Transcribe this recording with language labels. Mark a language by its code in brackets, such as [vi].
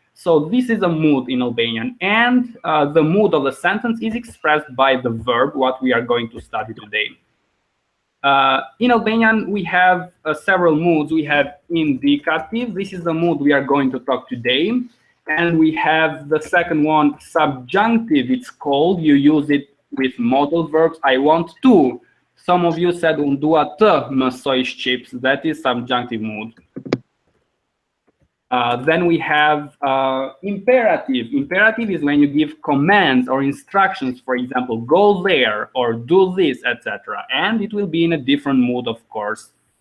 [en] So this is a mood in Albanian. And the mood of the sentence is expressed by the verb, what we are going to study today. In Albanian, we have several moods. We have indicative. This is the mood we are going to talk today. And we have the second one, subjunctive. It's called. You use it with modal verbs. I want to. Some of you said, [sq] unë dua të mësoj shqips. [en] That is subjunctive mood. Then we have imperative. Imperative is when you give commands or instructions, for example, go there or do this, etc. And it will be in a different mood, of course.